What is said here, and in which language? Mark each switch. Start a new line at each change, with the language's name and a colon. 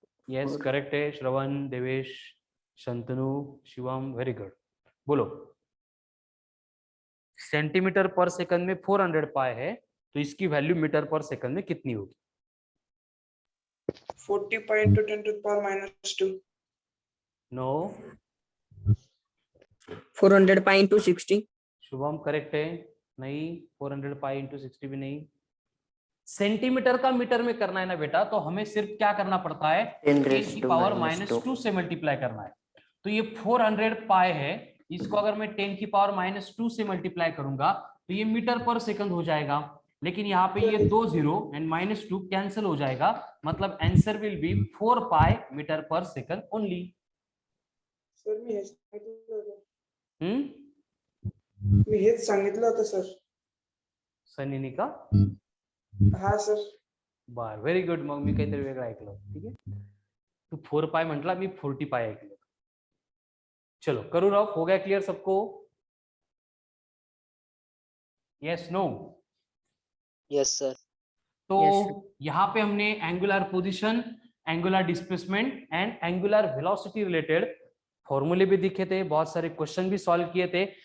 Hindi: Yes correct है, श्रवण, Devesh, Shantanu, Shivam, very good. बोलो, centimetre पर सेकंड में 400 पाई है, तो इसकी वैल्यू मीटर पर सेकंड में कितनी होगी।
English: 40 pi into 10 to the power minus 2। No, 400 pi into 60।
Hindi: Shubham correct है, नहीं 400 पाई इंटू 60 भी नहीं। सेंटीमीटर का मीटर में करना है ना बेटा, तो हमें सिर्फ क्या करना पड़ता है, 10 की पावर -2 से मल्टीप्लाई करना है। तो ये 400 पाई है, इसको अगर मैं 10 की पावर -2 से मल्टीप्लाई करूंगा तो ये मीटर पर सेकंड हो जाएगा। लेकिन यहाँ पे ये 2 0 एंड -2 कैंसिल हो जाएगा, मतलब
English: Answer will be 4 pi metre पर second only.
Marathi: Sir मी हेच सांगितलं होतं। हम्म, मी हेच सांगितलं होतं सर। सनीनी का हा सर। बर, व्हेरी गुड। मग मी काहीतरी वेगळं ऐकलं, ठीक आहे। तू 4 पाई म्हटला, मी 40 पाई ऐकलं।
Hindi: चलो करू राव, हो गया क्लियर सबको?
English: Yes no? Yes sir.
Hindi: तो
English: Yes,
Hindi: यहाँ पे हमने angular position, angular displacement and angular velocity related फॉर्मूले भी दिखे थे, बहुत सारे क्वेश्चन भी सॉल्व किए थे।